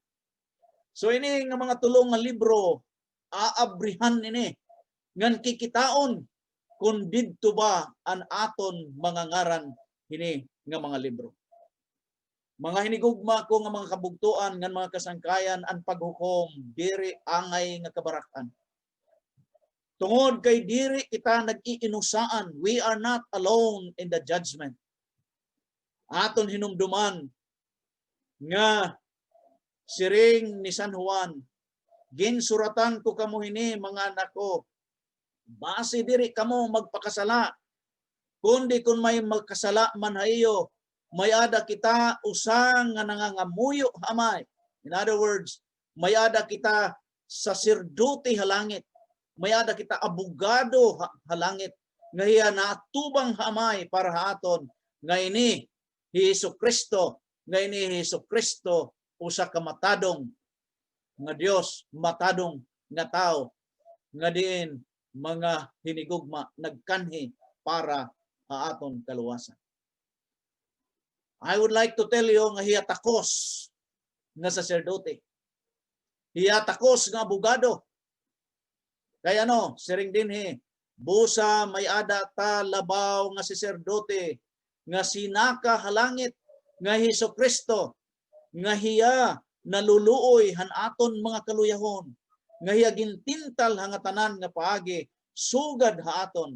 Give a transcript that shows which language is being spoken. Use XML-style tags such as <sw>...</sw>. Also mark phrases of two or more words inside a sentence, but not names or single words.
<war>So ini nga mga tulong nga libro aabrihan ini ngan kikitaon kung didto ba an aton mga ngaran hini nga mga libro. Mga hinigugma ko nga mga kabugtuan ngan mga kasangkayan ang paghukom diri angay nga kabarakan. Tungod kay diri kita nag-iinusaan,</war> <en>we are not alone in the judgment.</en> <war>Aton hinumduman nga siring ni San Juan, ginsuratan ko kamo hini mga anak ko, base diri kamo magpakasala. Kundi kung may magkasala man hayo, may ada kita usang nga nangangamuyo hamay.</war> <en>In other words,</en> <war>may ada kita saserdote halangit. May ada kita abogado halangit. Ngayon natubang hamay para haton. Ngayon ni Jesucristo. Ngayon ni Jesucristo usa ka matadong nga Dios, matadong nga tao. Nga diin mga hinigugma nagkanhi para aton kaluwasan.</war> <en>I would like to tell you</en> <war>nga hiya takos nga saserdote. Hiya takos nga abogado. Kaya no, siring dinhi, busa may ada ta labaw nga saserdote nga sinaka halangit nga Hesukristo nga hiya naluluoy han aton mga kaluyahon nga hiya gintintal hanga tanan nga paagi sugad ha aton.</war>